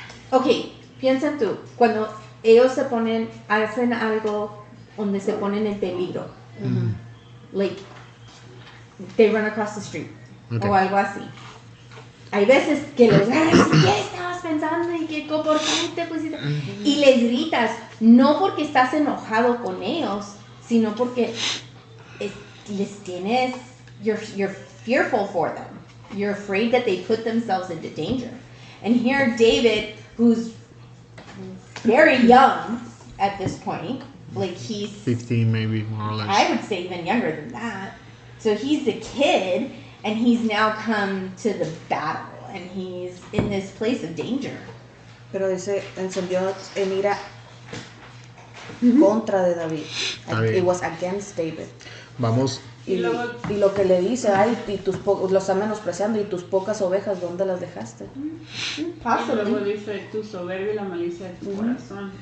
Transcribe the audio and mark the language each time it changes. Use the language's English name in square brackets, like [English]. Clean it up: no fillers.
[Spanish] Ok, piensa tú, cuando ellos hacen algo donde se ponen en peligro. [English] Like, they run across the street. Okay. [Spanish] O algo así. Hay veces que les dices, ¿qué estabas pensando? ¿Y qué comportamiento pusiste? Y les gritas, no porque estás enojado con ellos, sino porque les tienes, [English] you're fearful for them. You're afraid that they put themselves into danger. And here David, who's very young at this point, like he's 15 maybe, more or less. I would say even younger than that. So he's a kid, and he's now come to the battle. and he's in this place of danger. [Spanish] Pero dice, encendió en ira contra de David. Está bien. [English] It was against David. [Spanish] Vamos, Y luego- y lo que le dice, ay, y lo está menospreciando, y tus pocas ovejas, ¿dónde las dejaste? Y luego [English] Possibly. [Spanish] dice tu soberbia y la malicia de tu corazón.